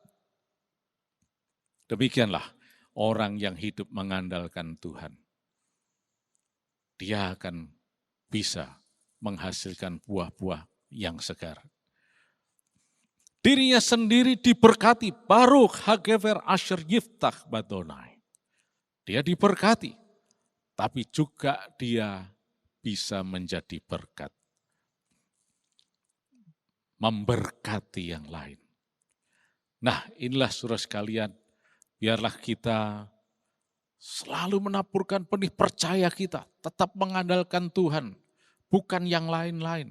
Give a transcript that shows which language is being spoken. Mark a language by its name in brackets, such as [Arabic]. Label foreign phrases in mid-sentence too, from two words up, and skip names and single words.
[Indonesian] Demikianlah orang yang hidup mengandalkan Tuhan. Dia akan bisa menghasilkan buah-buah yang segar. Dirinya sendiri diberkati, [Hebrew] ברוך הגבר אשר יבטח ביהוה. [Indonesian] Dia diberkati, tapi juga dia bisa menjadi berkat. Memberkati yang lain. Nah, inilah saudara sekalian, biarlah kita selalu menaburkan benih percaya kita, tetap mengandalkan Tuhan, bukan yang lain-lain.